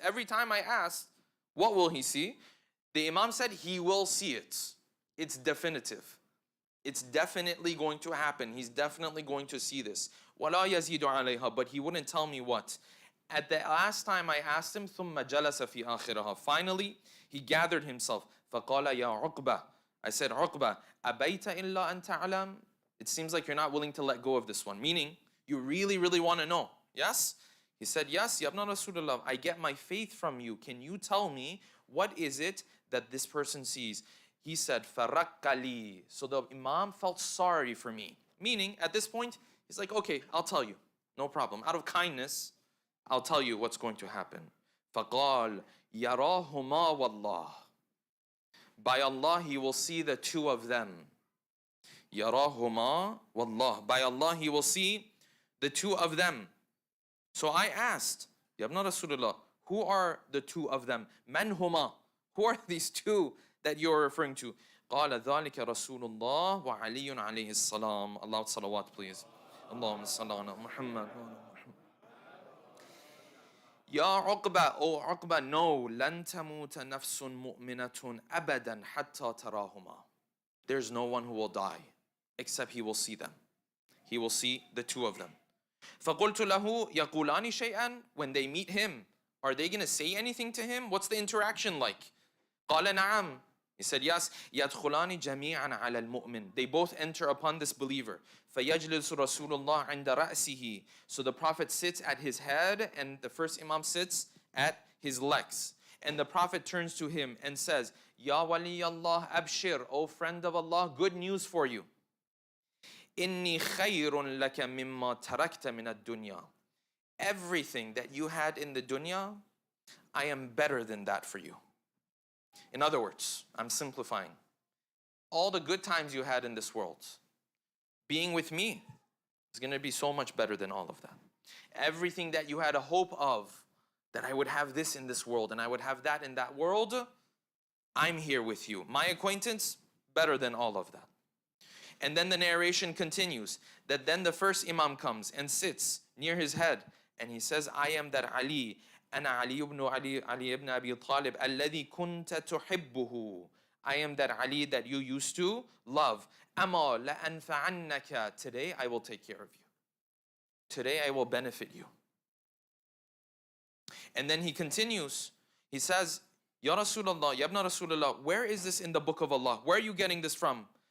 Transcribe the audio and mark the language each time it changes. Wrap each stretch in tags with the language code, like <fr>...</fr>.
<en>Every time I asked, what will he see? The Imam said, he will see it. It's definitive. It's definitely going to happen. He's definitely going to see this.</en> <ar>وَلَا يَزِيدُ عَلَيْهَا.</ar> <en>But he wouldn't tell me what. At the last time I asked him,</en> <ar>ثُمَّ جَلَسَ فِي آخِرَهَا.</ar> <en>Finally, he gathered himself.</en> <ar>فَقَالَ يَا عُقْبَةَ.</ar> <en>I said, Uqba,</en> <ar>أَبَيْتَ إِلَّا أَن تَعْلَمْ.</ar> <en>It seems like you're not willing to let go of this one. Meaning, you really, really want to know. Yes? He said, yes, Ya ibn Rasulullah, I get my faith from you. Can you tell me what is it that this person sees? He said,</en> <ar>فَرَقَّ.</ar> <en>So the Imam felt sorry for me. Meaning, at this point, he's like, okay, I'll tell you. No problem. Out of kindness, I'll tell you what's going to happen.</en> <ar>فَقَالَ يَرَاهُمَا وَاللَّهِ.</ar> <en>By Allah, he will see the two of them.</en> <ar>يَرَاهُمَا وَاللَّهِ.</ar> <en>By Allah, he will see the two of them. So I asked, Ya ibn Rasulullah, who are the two of them?</en> <ar>Man huma?</ar> <en>Who are these two that you're referring to?</en> <ar>قال ذلك رسول الله وعلي عليه السلام.</ar> <en>Allah salawat, please. Allahumma salli ala Muhammad. Ya Uqba, O Uqba, no,</en> <ar>لن تموت نفس مؤمنة أبدا حتى تراهما.</ar> <en>There's no one who will die except he will see them. He will see the two of them.</en> <ar>فقلت له يقولان شيئا.</ar> <en>When they meet him, are they going to say anything to him? What's the interaction like?</en> <ar>قال نعم.</ar> <en>He said, yes.</en> <ar>يدخلان جميعا على المؤمن.</ar> <en>They both enter upon this believer.</en> <ar>فيجلس رسول الله عند رأسه.</ar> <en>So the Prophet sits at his head and the first Imam sits at his legs. And the Prophet turns to him and says,</en> <ar>Ya wali Allah abshir,</ar> <en>O friend of Allah, good news for you.</en> <ar>Inni khayrun laka mimma tarakta min ad-dunya.</ar> <en>Everything that you had in the dunya, I am better than that for you. In other words, I'm simplifying. All the good times you had in this world, being with me is going to be so much better than all of that. Everything that you had a hope of, that I would have this in this world and I would have that in that world, I'm here with you. My acquaintance, better than all of that. And then the narration continues that then the first Imam comes and sits near his head and he says, I am that Ali.</en> <ar>أنا علي ibn Abi Talib الذي كنت تحبه.</ar> <en>I am that Ali that you used to love.</en> <ar>أما لأنفعنك.</ar> <en>Today I will take care of you. Today I will benefit you. And then he continues. He says, Ya Rasulullah, Ya ibn Rasulullah, where is this in the book of Allah? Where are you getting this from?</en>